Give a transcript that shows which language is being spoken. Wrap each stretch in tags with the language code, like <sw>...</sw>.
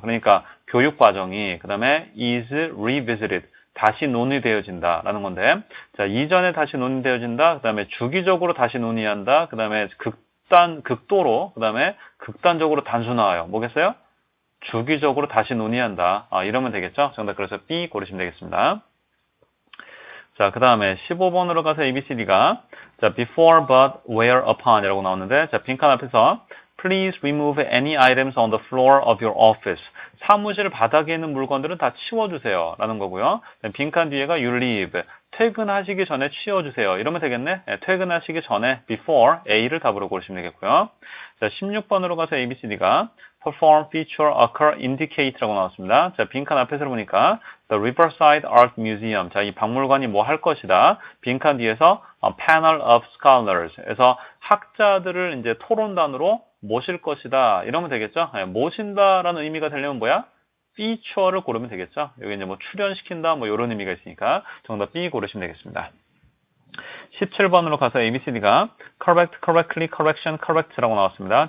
<ko>그러니까 교육 과정이 그 다음에 is revisited 다시 논의되어진다 라는 건데, 자, 이전에 다시 논의되어진다, 그 다음에 주기적으로 다시 논의한다, 그 다음에 극도로, 그 다음에 극단적으로 단순화해요. 뭐겠어요? 주기적으로 다시 논의한다. 이러면 되겠죠? 정답 그래서 B 고르시면 되겠습니다. 자, 그 다음에 15번으로 가서 ABCD가 자,</ko> <en>before, but, where, upon</en> <ko>이라고 나오는데, 자, 빈칸 앞에서</ko> <en>Please remove any items on the floor of your office.</en> <ko>사무실 바닥에 있는 물건들은 다 치워주세요. 라는 거고요. 빈칸 뒤에가</ko> <en>you leave.</en> <ko>퇴근하시기 전에 치워주세요. 이러면 되겠네. 퇴근하시기 전에 before A를 답으로 고르시면 되겠고요. 자, 16번으로 가서 ABCD가 perform, feature, occur, indicate 라고 나왔습니다. 자, 빈칸 앞에서 보니까</ko> <en>the Riverside Art Museum.</en> <ko>자, 이 박물관이 뭐 할 것이다. 빈칸 뒤에서</ko> <en>a panel of scholars.</en> <ko>그래서 학자들을 이제 토론단으로 모실 것이다. 이러면 되겠죠? 모신다라는 의미가 되려면 뭐야? feature를 고르면 되겠죠? 여기 이제 뭐 출연시킨다, 뭐 이런 의미가 있으니까 정답 B 고르시면 되겠습니다. 17번으로 가서 ABCD가 correct, correctly, correction, correct라고 나왔습니다.</ko>